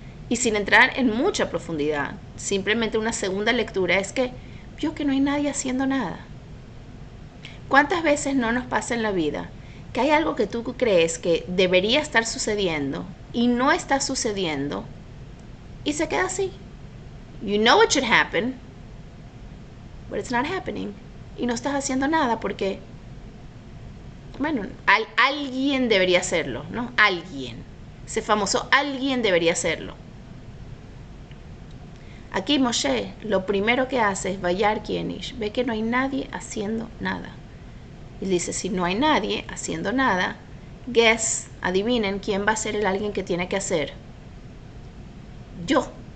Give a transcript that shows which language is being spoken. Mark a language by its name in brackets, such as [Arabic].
[Spanish] Y sin entrar en mucha profundidad, simplemente una segunda lectura es que vio que no hay nadie haciendo nada. ¿Cuántas veces no nos pasa en la vida que hay algo que tú crees que debería estar sucediendo y no está sucediendo y se queda así? [English] You know it should happen, but it's not happening. [Spanish] Y no estás haciendo nada porque, bueno, alguien debería hacerlo, ¿no? Alguien. Ese famoso alguien debería hacerlo. Aquí Moshe lo primero que hace es [Hebrew] Vayar ki en ish. [Spanish] Ve que no hay nadie haciendo nada. Y dice, si no hay nadie haciendo nada, guess, adivinen quién va a ser el alguien que tiene que hacer. Yo.